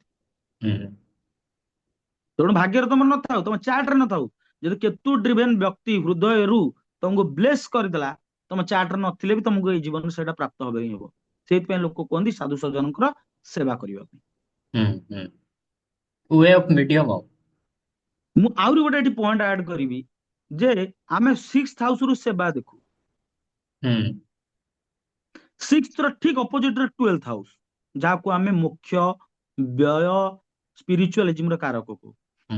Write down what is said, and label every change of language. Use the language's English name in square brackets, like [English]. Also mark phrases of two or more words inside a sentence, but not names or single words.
[Odia] ହୁଁ। ତେଣୁ ଭାଗ୍ୟରେ ତମର ନଥାଉ, ତମ ଚାର୍ଟରେ ନଥାଉ, ଯଦି କେତୁ ଡ୍ରିଭେନ ବ୍ୟକ୍ତି ହୃଦୟରୁ ତମକୁ ବ୍ଲେସ କରିଦେଲା, ତମ ଚାର୍ଟରେ ନଥିଲେ ବି ତମକୁ ଏଇ ଜୀବନରେ ସେଇଟା ପ୍ରାପ୍ତ ହବ ହିଁ ହବ। ସେଇଥିପାଇଁ ଲୋକ କୁହନ୍ତି ସାଧୁ ସଜ୍ଜନଙ୍କର ସେବା କରିବା ପାଇଁ। [English] ହୁଁ। way of medium of. [Odia] ମୁଁ ଆହୁରି ଗୋଟେ ଏଠି ପଏଣ୍ଟ ଆଡ କରିବି ଯେ ଆମେ [English] six house [Odia] ରୁ ସେବା ଦେଖୁ, हम्म। ସିକ୍ସ ର ଠିକ ଅପୋଜିଟ ରେ 12th ହାଉସ, ଯାହାକୁ ଆମେ ମୋକ୍ଷ, ବ୍ୟୟ, ସ୍ପିରିଚୁଆଲିଜିମ ର କାରକ କହୁ। हम्म।